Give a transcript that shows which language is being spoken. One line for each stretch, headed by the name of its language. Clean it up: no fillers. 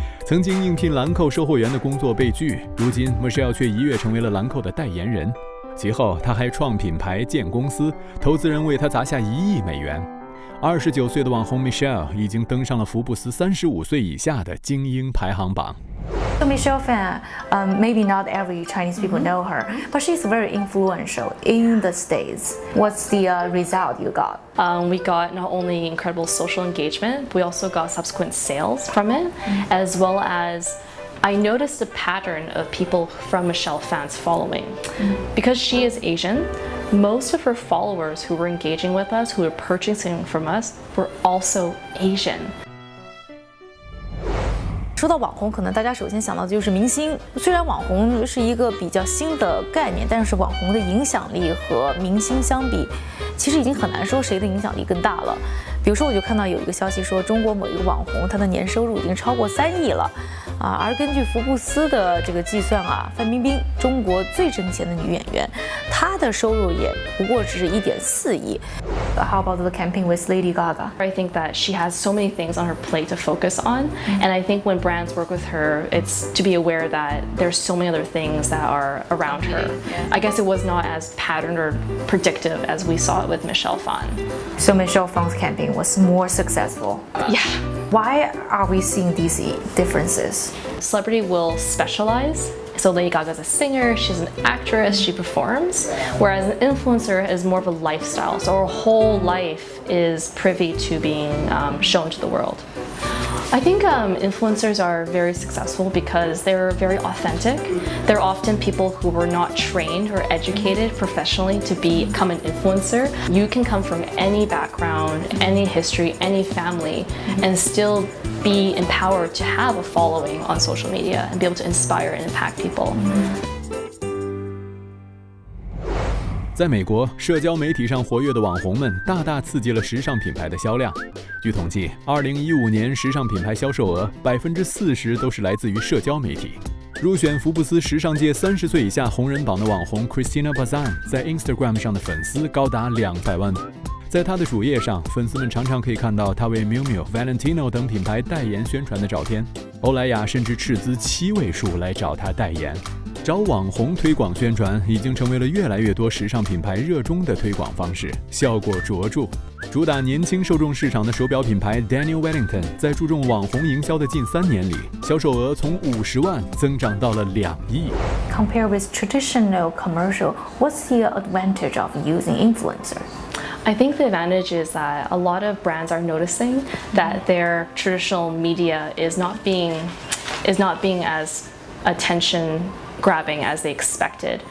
Chinese: 曾经应聘兰蔻售货员的工作被拒，如今 Michelle 却一跃成为了兰蔻的代言人。其后，她还创品牌、建公司，投资人为她砸下1亿美元。 29岁的网红 Michelle 已经登上了福布斯35岁以下的精英排行榜。
English: So Michelle Phan, maybe not every Chinese people know her, but she's very influential in the States. What's the result you got? We got not only incredible social engagement, but we also got subsequent sales from it, as well as I noticed a pattern of people from Michelle Phan's following. Because she is Asian, most of her followers who were engaging with us, who were purchasing from us, were also Asian.
Chinese: 说到网红，可能大家首先想到的就是明星。虽然网红是一个比较新的概念，但是网红的影响力和明星相比，其实已经很难说谁的影响力更大了。比如说，我就看到有一个消息说，中国某一个网红，他的年收入已经超过3亿了。而根据福布斯的这个计算范冰冰，中国最挣钱的女演员，她的收入也不过只是1.4亿。
English: How about the campaign with Lady Gaga? I think that she has so many things on her plate to focus on, and I think when brands work with her, it's to be aware that there's so many other things that are around her. I guess it was not as patterned or predictive as we saw it with Michelle Phan. So Michelle Phan's campaign was more successful. Yeah. Why are we seeing these differences? Celebrity will specialize. So Lady Gaga is a singer, she's an actress, she performs, whereas an influencer is more of a lifestyle. So her whole life is privy to being shown to the world. I think influencers are very successful because they're very authentic. They're often people who were not trained or educated professionally to become an influencer. You can come from any background, any history, any family, and still be empowered to have a following on social media and be able to inspire and impact people.
Chinese: 在美国，社交媒体上活跃的网红们大大刺激了时尚品牌的销量。据统计，2015年时尚品牌销售额40%都是来自于社交媒体。入选福布斯时尚界30岁以下红人榜的网红 Christina Bazan 在 Instagram 上的粉丝高达200万。在她的主页上，粉丝们常常可以看到她为 Miu Miu、Valentino 等品牌代言宣传的照片。欧莱雅甚至斥资7位数来找她代言。找网红推广宣传已经成为了越来越多时尚品牌热衷的推广方式，效果卓著。主打年轻受众市场的手表品牌 Daniel Wellington 在注重网红营销的近3年里，销售额从50万增长到了2亿。
English: Compared with traditional commercial, what's the advantage of using influencer? I think the advantage is that a lot of brands are noticing that their traditional media is not being as attention grabbing as they expected.